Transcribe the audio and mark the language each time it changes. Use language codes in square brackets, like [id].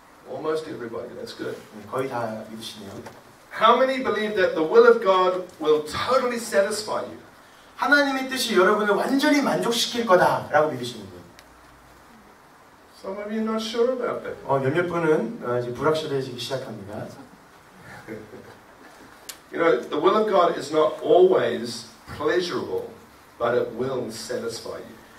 [en] Almost everybody. That's good. [ko] 거의 다 믿으시네요. [en] How many believe that the will of God will totally satisfy you? [ko] 하나님의 뜻이 여러분을 완전히 만족시킬 거다라고 믿으시는 분. [en] Some of you are not sure about that. [ko] 몇몇 분은 이제 불확실해지기 시작합니다. [en] You know, the will of God is not always pleasurable, but it will satisfy you.